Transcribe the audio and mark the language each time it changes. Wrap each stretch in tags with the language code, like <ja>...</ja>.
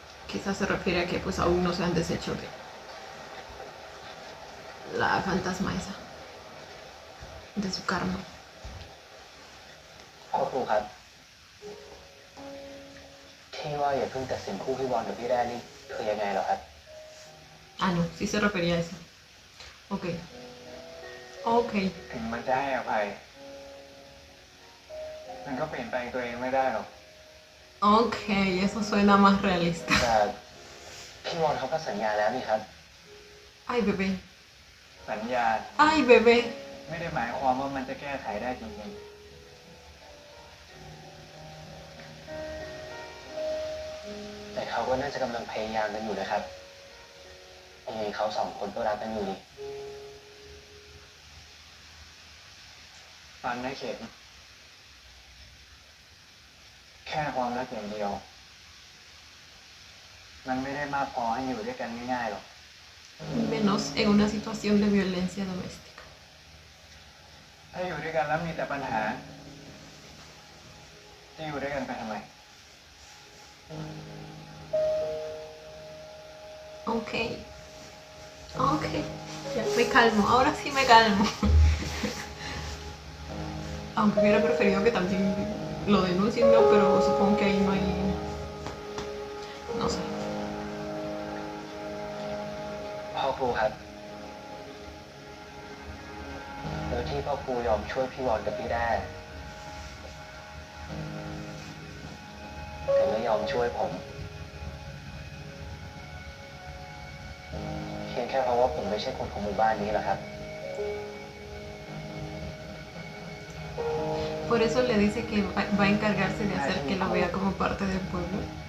<es>Quizás se refiere a que pues aún no se han deshecho de la fantasma esa, de su karma.</es> <th>พ่อครูครับ ที่ว่าอย่าเพิ่งตัดสินคู่พี่บอลกับพี่แด้นี่คือยังไงเหรอครับ</th> <es>Ah, no, sí se refería a eso. Ok. Ok.</es> <th>ถึงมันจะให้อภัย มันก็เปลี่ยนแปลงตัวเองไม่ได้หรอก</th> <es>Ok, eso suena más realista.</es> <th>แต่พี่บอลเขาก็สัญญาแล้วนี่ครับ</th> <es>Ay, bebé.</es> <th>สัญญา</th> <es>Ay, bebé.</es> <th>ไม่ได้หมายความว่ามันจะแก้ไขได้จริง แต่เขาก็น่าจะกำลังพยายามกันอยู่นะครับยังไงเขาสองคนก็รักกันอยู่นี่ ๆฟังนะเข็มแค่ความรักอย่างเดียว มันไม่ได้มากพอให้อยู่ด้วยกันง่ายๆหรอก</th> <es>Menos en una situación de violencia doméstica.</es> <th>ถ้าอยู่ด้วยกันแล้วมีแต่ปัญหา จะอยู่ด้วยกันไปทำไม</th> <es>Ok. Ok. Ya me calmo. Ahora sí me calmo. Aunque hubiera preferido que también lo denuncien, ¿no? Pero supongo que ahí no hay... No sé.</es> <th>พ่อครูครับ แล้วที่พ่อครูยอมช่วยพี่บอลกับพี่แด้แต่ไม่ยอมช่วยผม เพียงแค่เพราะว่าผมไม่ใช่คนของหมู่บ้านนี้เหรอครับ</th> <es>Por eso le dice que va a encargarse de hacer que lo vea como parte del pueblo.</es>